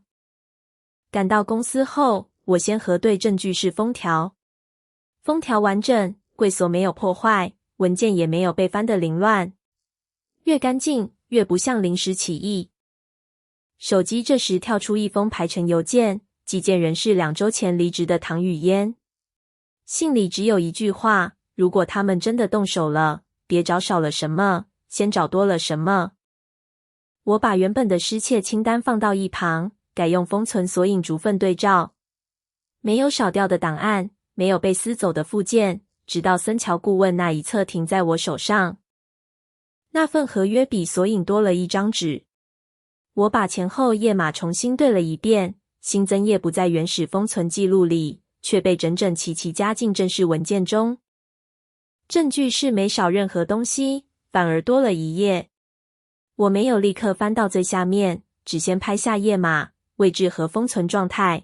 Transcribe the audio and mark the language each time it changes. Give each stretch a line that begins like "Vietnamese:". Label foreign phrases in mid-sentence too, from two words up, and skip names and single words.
Chinese: 趕到公司後，我先核對證據室封條，封條完整，櫃鎖沒有破壞，文件也沒有被翻得凌亂。越乾淨，越不像臨時起意。手機這時跳出一封排程郵件，寄件人是2週前離職的唐雨嫣。信裡只有一句話：如果他們真的動手了，別找少了什麼，先找多了什麼。我把原本的失竊清單放到一旁，改用封存索引逐份對照，沒有少掉的檔案，沒有被撕走的附件，直到森喬顧問那一冊停在我手上。那份合約比索引多了一張紙。我把前後頁碼重新對了一遍，新增頁不在原始封存記錄裡，卻被整整齊齊加進正式文件中。證據是沒少任何東西，反而多了一頁。我沒有立刻翻到最下面，只先拍下頁碼、位置和封存狀態。